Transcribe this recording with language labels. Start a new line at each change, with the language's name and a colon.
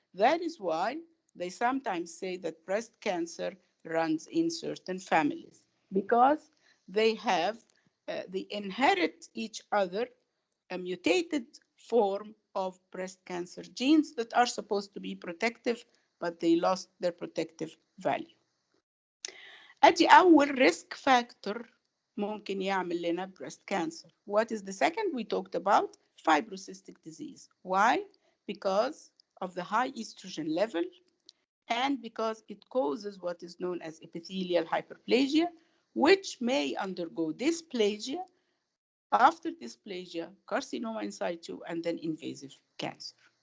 English: That is why they sometimes say that breast cancer runs in certain families because they inherit each other a mutated form of breast cancer genes that are supposed to be protective, but they lost their protective value.
Arabic: أدي أول risk factor ممكن يعمل لنا breast cancer.
English: What is the second? We talked about fibrocystic disease. Why? Because of the high estrogen level and because it causes what is known as epithelial hyperplasia, which may undergo dysplasia, after dysplasia, carcinoma in situ, and then invasive cancer.